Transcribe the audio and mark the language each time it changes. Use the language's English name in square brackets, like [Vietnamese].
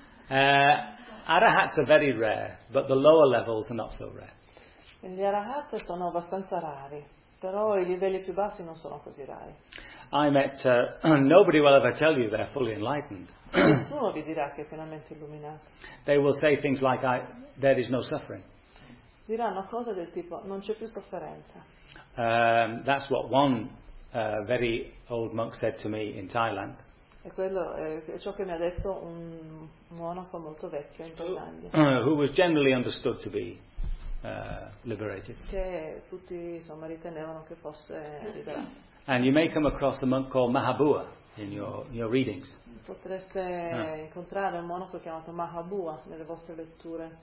[English] Arahats are very rare, but the lower levels are not so rare. [Italian] Gli Arahats sono abbastanza rari, però i livelli più bassi non sono così rari. [English] I met... nobody will ever tell you they're fully enlightened. [Italian] Nessuno vi dirà che è pienamente illuminato. [English] They will say things like, there is no suffering. [Italian] Diranno cose del tipo non c'è più sofferenza. [English] That's what one very old monk said to me in Thailand. [Italian] E quello è ciò che mi ha detto un monaco molto vecchio in Thailandia. [English] Who was generally understood to be liberated. [Italian] Che tutti insomma ritenevano che fosse liberato. [English] And you may come across a monk called Mahabua in your readings. [Italian] Potreste incontrare un monaco chiamato Mahabua nelle vostre letture.